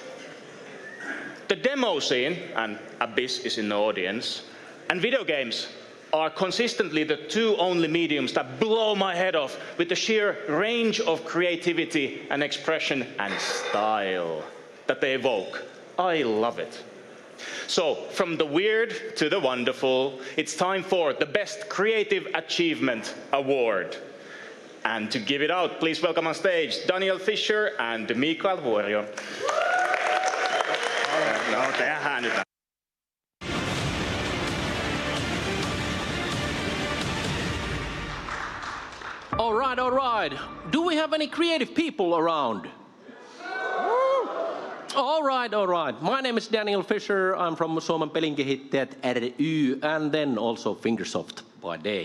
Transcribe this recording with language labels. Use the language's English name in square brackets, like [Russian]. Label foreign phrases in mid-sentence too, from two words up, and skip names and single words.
[English] The demo scene, and Abyss is in the audience, and video games are consistently the 2 only mediums that blow my head off with the sheer range of creativity and expression and style that they evoke. I love it. So, from the weird to the wonderful, it's time for the Best Creative Achievement Award. And to give it out, please welcome on stage Daniel Fischer and Mikael Vuorio. [Finnish] No, tehdään nyt. [English] All right. Do we have any creative people around? All right. My name is Daniel Fischer. I'm from Suomen Pelinkehittäjät ry and then also Fingersoft by day.